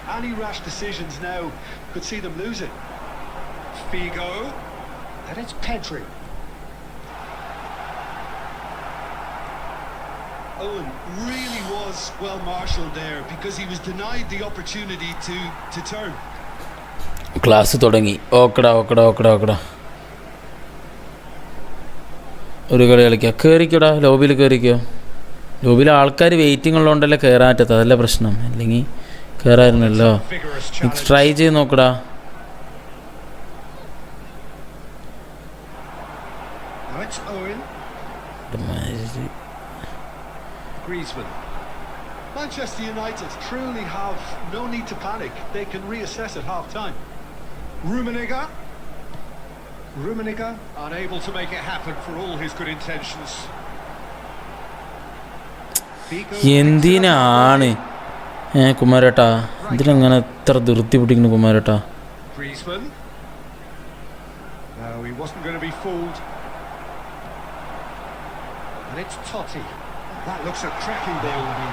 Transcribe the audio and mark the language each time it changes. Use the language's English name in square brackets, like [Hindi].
[English] Any rash decisions now could see them lose it. Figo. And it's Pedri. Owen really was well marshalled there because he was denied the opportunity to turn. [Malayalam] Class തുടങ്ങി ഓക്കടാ ഓക്കടാ ഓക്കടാ ഓക്കടാ ഒരു കളി കളിക്കുക കയറിക്കോടാ ലോബിയിൽ കയറിക്കോ ലോബിയിൽ ആൾക്കാർ waiting ഉള്ളതുകൊണ്ടല്ലേ കയറാൻ പറ്റത്ത അതല്ല പ്രശ്നം അല്ലെങ്കിൽ കയറായിരുന്നല്ലോ ട്രൈ ചെയ്ത് നോക്കടാ. [English] Now it's Owen. Griezmann. Manchester United truly have no need to panic. They can reassess at half-time. Rummenigge. Rummenigge unable to make it happen for all his good intentions. [Malayalam] എന്തിനാണ് കുമാരേട്ടാ ഇതിനങ്ങനെ എത്ര ധൃതി പിടിക്കുന്നു കുമാരേട്ടാ. [English] Griezmann. No, he wasn't going to be fooled. And it's Totti. That looks a cracking ball.